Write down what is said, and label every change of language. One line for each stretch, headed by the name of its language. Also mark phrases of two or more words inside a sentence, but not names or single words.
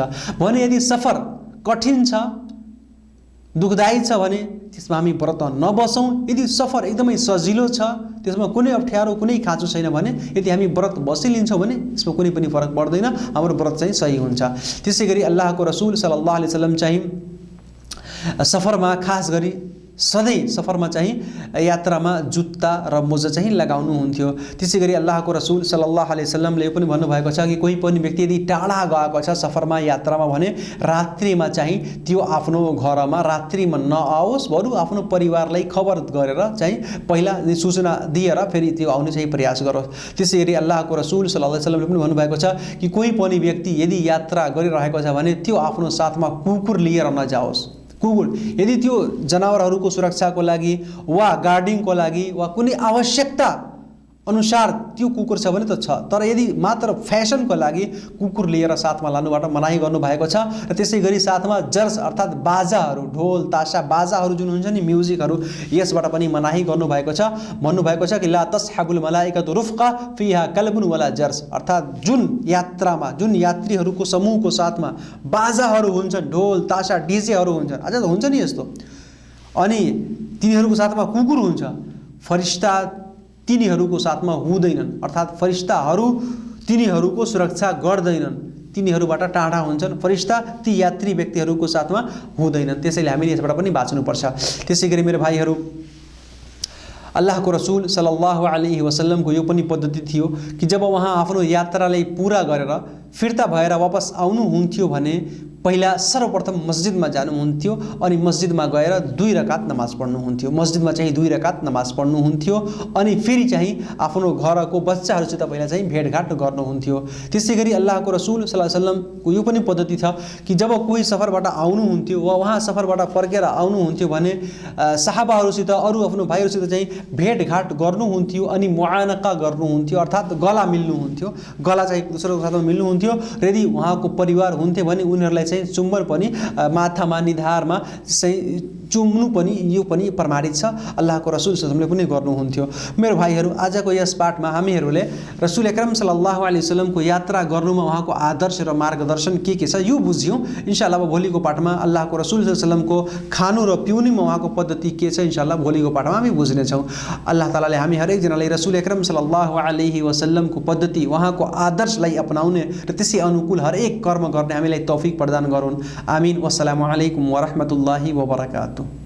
Nepali: भने यदि सफर कठिन छ, दुखदायी छ भने त्यसमा हामी व्रत नबसौँ। यदि सफर एकदमै सजिलो छ, त्यसमा कुनै अप्ठ्यारो, कुनै खाँचो छैन भने यदि हामी व्रत बसिलिन्छौँ भने यसमा कुनै पनि फरक पर्दैन, हाम्रो व्रत चाहिँ सही हुन्छ। त्यसै गरी अल्लाहको रसूल
Arabic: صلى الله عليه وسلم
Nepali: चाहिँ सफरमा खास गरी सधैँ सफरमा चाहिँ यात्रामा जुत्ता र मोजा चाहिँ लगाउनुहुन्थ्यो। त्यसै गरी अल्लाहको रसूल
Arabic: صلى الله عليه وسلم
Nepali: यो पनि भन्नुभएको छ कि कोही पनि व्यक्ति यदि टाढा गएको छ सफरमा, यात्रामा भने रात्रिमा चाहिँ त्यो आफ्नो घरमा रात्रिमा नआओस्, बरु आफ्नो परिवारलाई खबर गरेर चाहिँ पहिला सूचना दिएर फेरि त्यो आउने चाहिँ प्रयास गरोस्। त्यसै गरी अल्लाहको रसूल
Arabic: صلى الله عليه وسلم
Nepali: पनि भन्नुभएको छ कि कोही पनि व्यक्ति यदि यात्रा गरिरहेको छ भने त्यो आफ्नो साथमा कुकुर लिएर नजाओस्। कुकुर यदि त्यो जनावरहरूको सुरक्षाको लागि वा गार्डिङको लागि वा कुनै आवश्यकता अनुसार त्यो कुकुर छ भने त छ, तर यदि मात्र फ्यासनको लागि कुकुर लिएर साथमा लानुबाट मनाही गर्नुभएको छ। र त्यसै गरी साथमा जर्स अर्थात् बाजाहरू, ढोल ताशा बाजाहरू जुन हुन्छ नि, म्युजिकहरू, यसबाट पनि मनाही गर्नुभएको छ। भन्नुभएको छ कि
Arabic: لا تصحب الملائكة رفقة فيها كلب ولا جرس,
Nepali: अर्थात् जुन यात्रामा, जुन यात्रीहरूको समूहको साथमा बाजाहरू हुन्छन्, ढोल ताशा डिजेहरू हुन्छन्, अझ हुन्छ नि यस्तो, अनि तिनीहरूको साथमा कुकुर हुन्छ, फरिस्ता तिनीहरूको साथमा हुँदैनन्, अर्थात् फरिस्ताहरू तिनीहरूको सुरक्षा गर्दैनन्, तिनीहरूबाट टाढा हुन्छन्, फरिस्ता ती यात्री व्यक्तिहरूको साथमा हुँदैनन्। त्यसैले हामीले यसबाट पनि बाँच्नुपर्छ। त्यसै गरी मेरो भाइहरू, अल्लाहको रसूल
Arabic: صلى الله عليه وسلم
Nepali: यो पनि पद्धति थियो कि जब उहाँ आफ्नो यात्रालाई पूरा गरेर फिर्ता भएर वापस आउनुहुन्थ्यो भने पहिला सर्वप्रथम मस्जिदमा जानुहुन्थ्यो अनि मस्जिदमा गएर 2 रकात नमाज पढ्नुहुन्थ्यो। मस्जिदमा चाहिँ 2 रकात नमाज पढ्नुहुन्थ्यो अनि फेरि चाहिँ आफ्नो घरको बच्चाहरूसित पहिला चाहिँ भेटघाट गर्नुहुन्थ्यो। त्यसै गरी अल्लाहको रसूल
Arabic: صلى الله عليه وسلم
Nepali: यो पनि पद्धति छ कि जब कोही सफरबाट आउनुहुन्थ्यो वा उहाँ सफरबाट फर्केर आउनुहुन्थ्यो भने सहाबाहरूसित, अरू आफ्नो भाइहरूसित चाहिँ भेटघाट गर्नुहुन्थ्यो अनि मुआनका गर्नुहुन्थ्यो, अर्थात् गला मिल्नुहुन्थ्यो। गला चाहिँ एक दोस्रोको साथमा मिल्नुहुन्थ्यो र यदि उहाँको परिवार हुन्थे भने उनीहरूलाई चाहिँ चुम्बन पनि माथामा निधारमा चाहिँ चुम्नु पनि यो पनि प्रमाणित छ। अल्लाहको रसूल
Arabic: صلى الله عليه وسلم
Nepali: पनि गर्नुहुन्थ्यो। मेरो भाइहरू, आजको यस पाठमा हामीहरूले
Arabic: الرسول الأكرم صلى الله عليه وسلم
Nepali: यात्रा गर्नुमा उहाँको आदर्श र मार्गदर्शन के छ यो बुझ्यौँ। इन्शाअल्लाह अब भोलिको पाठमा अल्लाहको रसूल
Arabic: صلى الله عليه وسلم
Nepali: खानु र पिउनुमा उहाँको पद्धति के छ इन्शाअल्लाह भोलिको पाठमा हामी बुझ्नेछौँ। अल्लाह तालाले हामी हरेकजनालाई
Arabic: الرسول الأكرم صلى الله عليه وسلم
Nepali: पद्धति, उहाँको आदर्शलाई अपनाउने र त्यसै अनुकूल हरेक कर्म गर्ने हामीलाई तौफिक प्रदान गरून्। आमीन।
Arabic: والسلام عليكم ورحمة الله وبركاته.